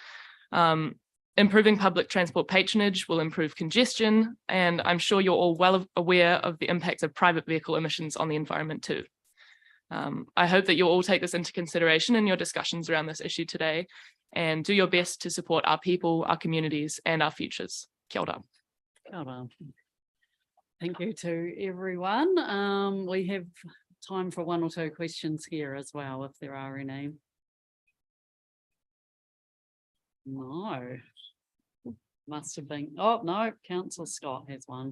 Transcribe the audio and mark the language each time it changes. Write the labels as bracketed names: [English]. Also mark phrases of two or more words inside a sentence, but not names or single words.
[English] Improving public transport patronage will improve congestion, and I'm sure you're all well aware of the impacts of private vehicle emissions on the environment too. I hope that you'll all take this into consideration in your discussions around this issue today and do your best to support our people, our communities, and our futures. [Māori] Kia ora. Kia ora. [English] Thank you to everyone. We have time for 1 or 2 questions here as well, if there are any. No. Must have been, oh, no, Councillor Scott has one.